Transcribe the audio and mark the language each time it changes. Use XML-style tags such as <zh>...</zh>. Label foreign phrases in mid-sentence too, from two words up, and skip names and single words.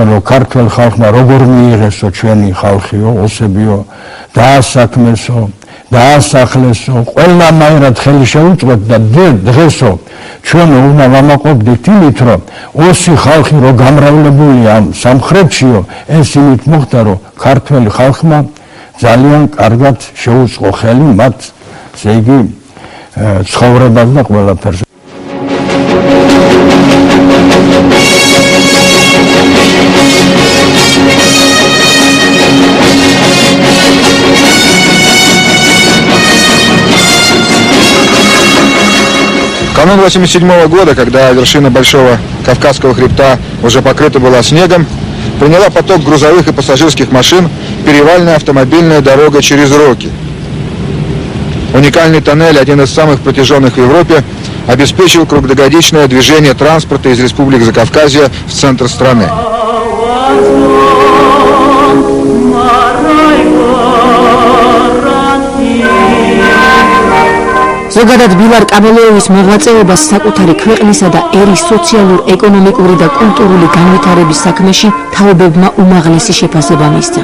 <ka>რომ ქართველ ხალხმა როგორ მიიღესო ჩვენი ხალხიო, ოსებიო, დაასაქმესო, დაასახლესო, ყველანაირად ხელი შეუწყოთ და დღესო ჩვენ უნდა ვამაყობდით იმით, რომ ოსი ხალხი რო გამრავლებულია ამ სამხრეთშიო, ეს იმით მოხდა, რომ ქართველი ხალხმა ძალიან კარგად შეუწყო ხელი მათ, ესე იგი ცხოვრებას და ყველაფერს.</ka> <ru>Канун 1987 года, когда вершина Большого Кавказского хребта уже покрыта была снегом, приняла поток грузовых и пассажирских машин перевальная автомобильная дорога через Роки. Уникальный тоннель, один из самых протяженных в Европе, обеспечил круглогодичное движение транспорта из республик Закавказья в центр страны.</ru> <ka>ზოგადად ბილარ კაბალოევის მოღვაწეობას საკუთარი ქვეყნისა და ერის სოციალურ, ეკონომიკური და კულტურული განვითარების საქმეში თაობებმა უმაღლესი შეფასება მისცა.</ka>